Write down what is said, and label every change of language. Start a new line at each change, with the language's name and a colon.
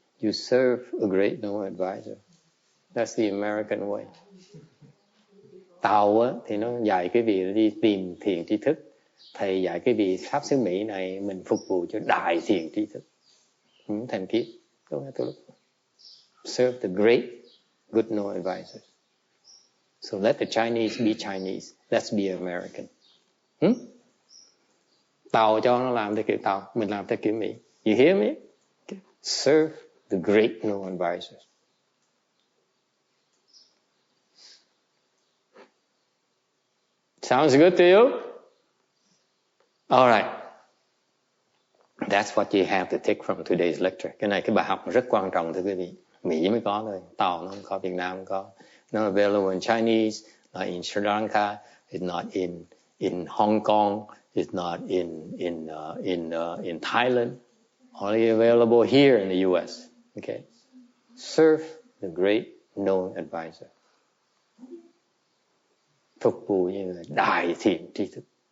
English: You serve a great advisor. That's the American way.
Vietnamese: Tàu á thì nó dạy cái vị đi tìm thiền tri thức. Thầy dạy cái vị pháp xứ Mỹ này mình phục vụ cho đại thiền tri thức. Thành kiếp.
English: Don't have to look. Serve the great good advisors. So let the Chinese be Chinese. Let's be American.
Vietnamese: Tàu cho nó làm theo kiểu Tàu, mình làm theo kiểu Mỹ.
English: You hear me? Okay. Serve the great advisors. Sounds good to you? All right. That's what you have to take from today's lecture.
Vietnamese: Cái này cái bài học rất quan trọng thưa quý vị. Mỹ mới có thôi, Tàu nó không có, Việt Nam không có.
English: Not available in Chinese, not in Sri Lanka, it's not in Hong Kong, it's not in Thailand. Only available here in the US. Okay. Serve the great known advisor.
Vietnamese: Phục vụ như là đại thiện tri thức.